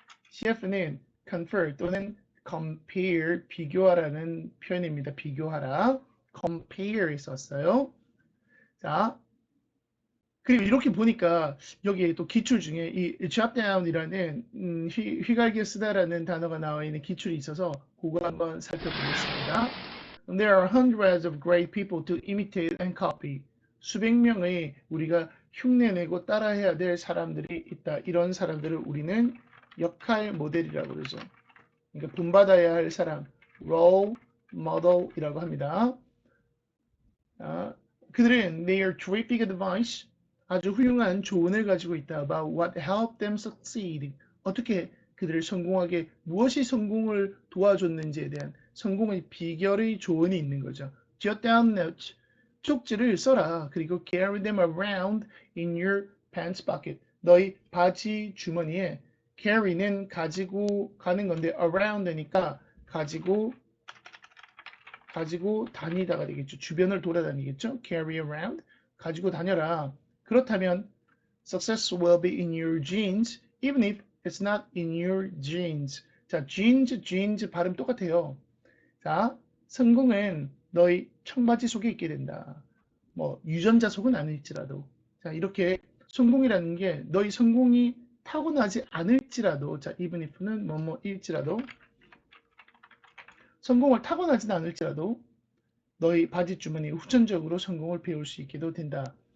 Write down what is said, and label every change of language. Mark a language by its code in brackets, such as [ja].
[ko] CF는 confer 또는 compare, 비교하라는 표현입니다. 비교하라. compare 썼어요. 자, 그리고 이렇게 보니까 여기에 또 기출 중에 이 jot down이라는 휘갈겨 쓰다라는 단어가 나와 있는 기출이 있어서 그거 한번 살펴보겠습니다. [en] There are hundreds of great people to imitate and copy. [ko] 수백 명의 우리가 흉내내고 따라해야 될 사람들이 있다. 이런 사람들을 우리는 역할 모델이라고 그러죠. 그러니까 본받아야 할 사람, role model이라고 합니다. [en] 그들은 their terrific advice, [ko] 아주 훌륭한 조언을 가지고 있다. [en] About what helped them succeed. [ko] 어떻게 그들을 성공하게 무엇이 성공을 도와줬는지에 대한 성공의 비결의 조언이 있는 거죠. [en] Jot down notes. [ko] 쪽지를 써라. 그리고 [en] carry them around in your pants pocket. [ko] 너희 바지 주머니에 carry는 가지고 가는 건데 around니까 가지고 다니다가 되겠죠. 주변을 돌아다니겠죠. carry around. 가지고 다녀라. 그렇다면 [en] success will be in your jeans even if it's not in your jeans. [ko] 자, jeans 발음 똑같아요. 자, 성공은 너희 청바지 속에 있게 된다. 뭐 유전자 속은 아닐지라도. 자, 이렇게 성공이라는 게 너희 성공이 타고나지 않을지라도, 자, even if는 뭐뭐일지라도, 성공을 타고나지는 않을지라도 너희 바지 주머니 후천적으로 성공을 배울 수 있게도 된다.